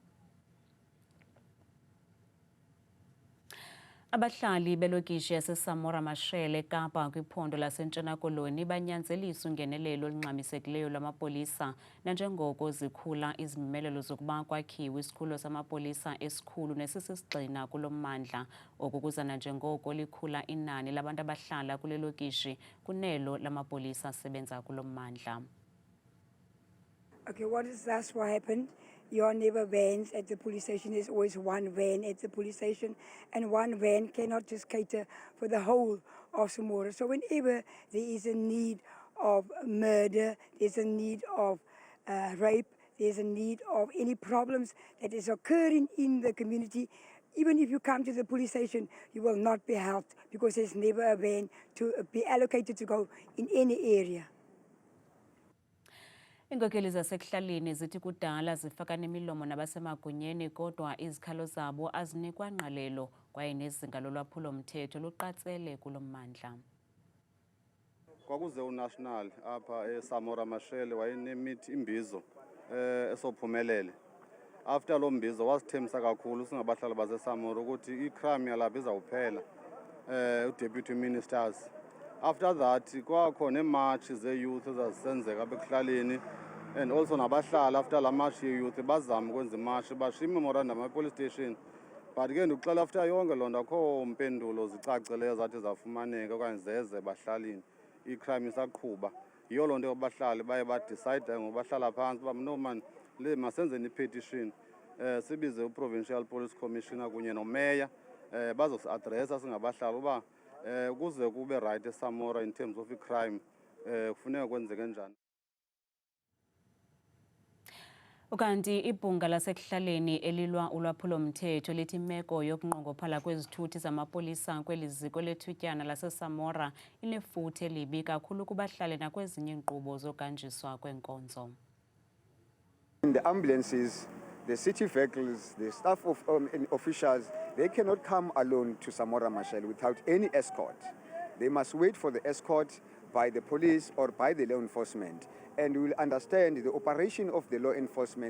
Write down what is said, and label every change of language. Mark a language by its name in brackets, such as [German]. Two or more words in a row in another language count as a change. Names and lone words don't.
[Xhosa] Abahlali belokishi yaseSamora Machel eKapa kwiphondo laseNtshona Koloni banyanzelisa ungenelelo olungxamisekileyo lwamapolisa nanjengoko zikhula izimemelo zokuba kwakhiwe isikhululo samapolisa esikhulu nesisisigxina kulo mmandla. Oku kuza nanjengoko likhula inani labantu abahlala kule lokishi kunelo lamapolisa asebenza kulo mmandla. [English] Okay, that's what happened. Your neighbor vans at the police station. There's always one van at the police station, and one van cannot just cater for the whole of Samora. So whenever there is a need of murder, there's a need of rape, there's a need of any problems that is occurring in the community, even if you come to the police station, you will not be helped because there's never a van to be allocated to go in any area. [Xhosa] Iinkokheli zasekuhlaleni zithi kudala zifaka nemilomo nabasemagunyeni kodwa izikhalo zabo azinikwa ngqalelo kwaye nezinga lolwaphulo-mthetho luqatsele kulo mmandla. Kwakuze uNational apha eSamora Machel wayenemithi imbizo esophumelele. After lo mbizo wasithembisa kakhulu singabahlali baseSamora ukuthi icrime yalapha izawuphela uDeputy Ministers. After that kwakhona emarch ze-youth ezazisenzeka apha ekuhlaleni [English] and also [Xhosa] nabahlali after la march ye-youth bazama ukwenza imarch bashiya imemorandum [English] police station, [Xhosa] but ke ndikuxela after yonke loo nto akho mpendulo zicacileyo zathi zafumaneka okanye zeze bahlalini, icrime isaqhuba. Yiyo loo nto abahlali baye badicide ngobahlala phantsi uba no man masenzeni ipetition sibize uProvincial Police Commissioner kunye nomeya bazosi-adressa singabahlali uba kuze kube right eSamora [English] in terms of crime [Xhosa] kufuneka kwenzeke njani. Ukanti ibhunga lasekuhlaleni elilwa ulwaphulomthetho lithi imeko yokunqongophala kwezithuthi zamapolisa kweli ziko lethutyana laseSamora inefuthe elibi kakhulu kubahlali nakwezinye iinkqubo zokuhanjiswa kwenkonzo. [English] In the ambulances, the city vehicles, the staff of officials, they cannot come alone to Samora Machel without any escort. They must wait for the escort by the police or by the law enforcement. And we will understand the operation of the law enforcement.